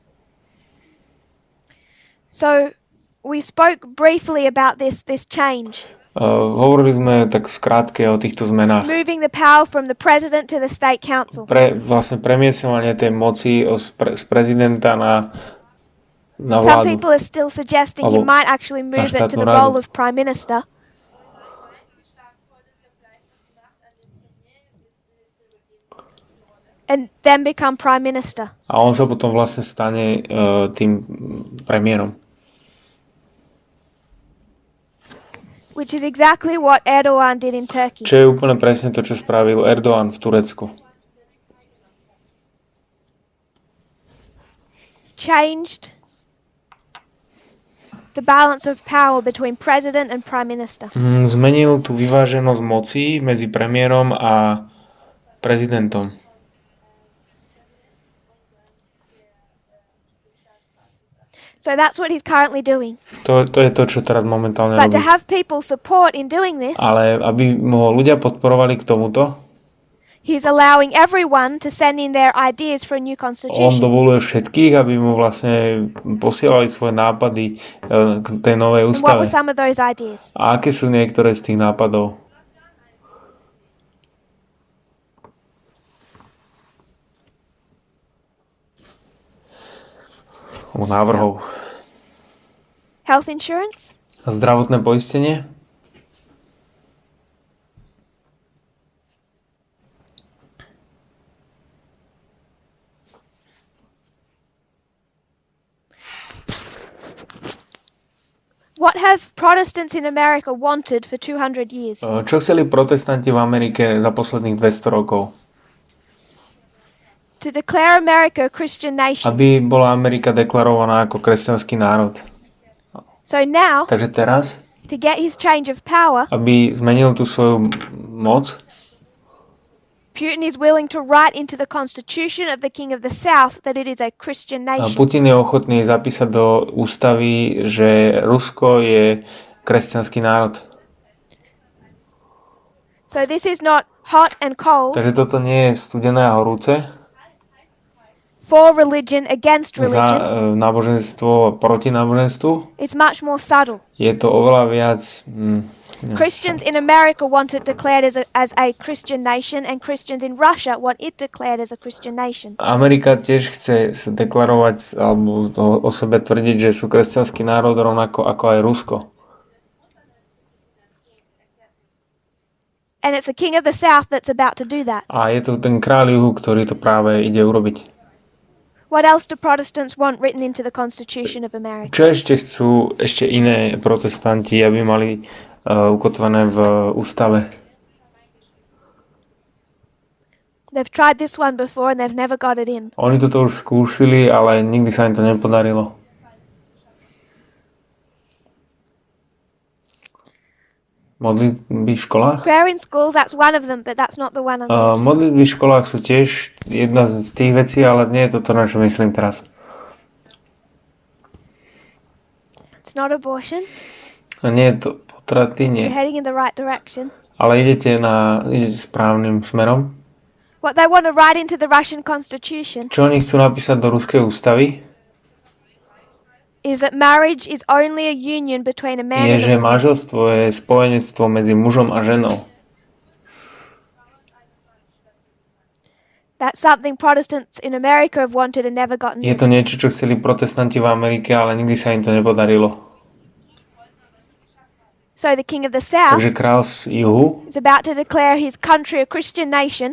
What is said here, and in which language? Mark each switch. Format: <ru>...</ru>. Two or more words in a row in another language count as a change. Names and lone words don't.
<en>So we spoke briefly about this change,</en> <sk>Hovorili sme tak skrátke o týchto zmenách.</sk> <en>moving the power from the president to the state council.</en> <sk>Vlastne premiesňovanie tej moci z prezidenta na</sk> <en>Some</en> <sk>vládu.</sk> <en>people are still suggesting he</en> <sk>Alebo</sk> <en>might actually move it to</en> <sk>štátnu</sk> <en>the</en> <sk>radu.</sk> <en>role of prime minister. And then become prime minister.</en> <sk>A on sa potom vlastne stane tým premiérom.</sk> <en>Which is exactly what Erdogan did in Turkey.</en> <sk>Čo je úplne presne to, čo spravil Erdogan v Turecku.</sk> <en>Changed the balance of power between president and prime minister.</en> <sk>Zmenil tú vyváženosť moci medzi premiérom a prezidentom.</sk> <en>So that's what he's currently doing.</en> <sk>To je to, čo teraz momentálne</sk> <en>But</en> <sk>robí.</sk> <en>to have people support in doing this,</en> <sk>Ale aby ho ľudia podporovali k tomuto,</sk> <en>he's allowing everyone to send in their ideas for a new</en> <sk>on</sk> <en>constitution.</en> <sk>dovoluje všetkých, aby mu vlastne posielali svoje nápady k tej novej</sk> <en>And what</en> <sk>ústave.</sk> <en>were some of those ideas?</en> <sk>A aké sú niektoré z tých nápadov? návrhov.</sk> <en>Health insurance?</en> <sk>Zdravotné poistenie?</sk> <en>What have Protestants in America wanted for 200 years?</en> <sk>Čo chceli protestanti v Amerike za posledných 200 rokov?</sk> <en>To declare America a Christian nation.</en> <sk>Aby bola Amerika deklarovaná ako kresťanský národ.</sk> <en>So now,</en> <sk>Takže teraz,</sk> <en>to get his change of power,</en> <sk>aby zmenil tú svoju moc,</sk> <en>Putin is willing to write into the constitution of the King of the South that it is a Christian nation.</en> <sk>Putin je ochotný zapísať do ústavy, že Rusko je kresťanský národ.</sk> <en>So this is not hot and cold,</en> <sk>Takže toto nie je studené a horúce.</sk> <en>for religion, against</en> <sk>Za</sk> <en>religion.</en> <sk>náboženstvo proti náboženstvu.</sk> <en>It's much more subtle.</en> <sk>Je to oveľa viac...</sk> <en>Christians in America want it declared as a Christian nation, and Christians in Russia want it declared as a Christian nation.</en> <sk>Amerika tiež chce sa deklarovať alebo o sebe tvrdiť, že sú kresťanský národ rovnako ako aj Rusko.</sk> <en>And it's the King of the South that's about to do that.</en> <sk>A je to ten kráľ Juhu, ktorý to práve ide urobiť.</sk> <en>What else do Protestants want written into the Constitution of America?</en> <sk>Čo ešte chcú iné protestanti, aby mali ukotvené v ústave?</sk> <en>They've tried this one before and they've never got it in.</en> <sk>Oni toto už skúšili, ale nikdy sa im to nepodarilo. Modlitby v školách?</sk> <en>Prayer in schools, that's one of them, but that's not the one I'm thinking.</en> <sk>Modlitby v školách sú tiež jedna z tých vecí, ale nie je to, na čo myslím teraz.</sk> <en>It's not abortion.</en> <sk>A nie je to potraty, nie.</sk> <en>You're heading in the right direction.</en> <sk>Ale idete správnym smerom.</sk> <en>What they want to write into the Russian Constitution</en> <sk>Čo oni chcú napísať do ruskej ústavy,</sk> <en>is that marriage is only a union between a man</en> <sk>je,</sk> <en>and</en> <sk>že</sk> <en>a woman.</en> <sk>manželstvo je spojenectvo medzi mužom a ženou.</sk> <en>That's something Protestants in America have wanted and never gotten</en> <sk>Je</sk> <en>in.</en> <sk>to niečo, čo chceli protestanti v Amerike, ale nikdy sa im to nepodarilo.</sk> <en>So the King of the South</en> <sk>Takže kráľ z Jihu</sk> <en>is about to declare his country a Christian nation</en>